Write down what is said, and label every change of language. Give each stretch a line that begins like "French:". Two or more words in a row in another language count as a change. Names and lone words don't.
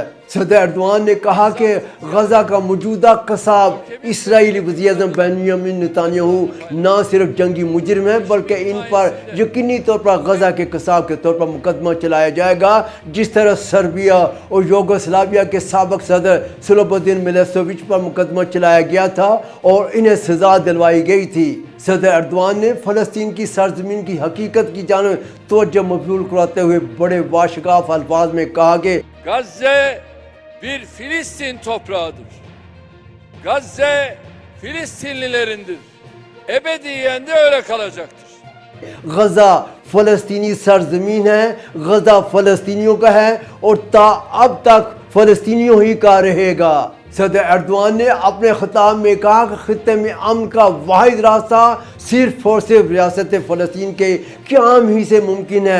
Urdu: صدر ایردوان نے کہا کہ غزہ کا موجودہ قصاب اسرائیلی وزیر اعظم بنیامین نتانیاہو نہ صرف جنگی مجرم ہے، بلکہ ان پر یقینی طور پر غزہ کے قصاب کے طور پر مقدمہ چلایا جائے گا، جس طرح سربیا اور یوگوسلاویہ کے سابق صدر سلوبوڈن ملیسووچ پر مقدمہ چلایا گیا تھا اور انہیں سزا دلوائی گئی تھی۔ صدر ایردوان ne فلسطین کی سرزمین کی حقیقت کی جانب توجہ مبذول کراتے ہوئے بڑے واشگاف الفاظ میں کہا کہ
Turkish: Gazze bir Filistin toprağıdır. Gazze Filistinlilerindir. Ebediyen de öyle kalacaktır.
Urdu: غزہ فلسطینی سرزمین ہے، غزہ فلسطینیوں کا ہے اور تا اب تک فلسطینیوں ہی کا رہے گا۔ صدر ایردوان نے اپنے خطاب میں کہا کہ خطے میں امن کا واحد راستہ صرف اور صرف ریاست فلسطین کے قیام ہی سے ممکن ہے۔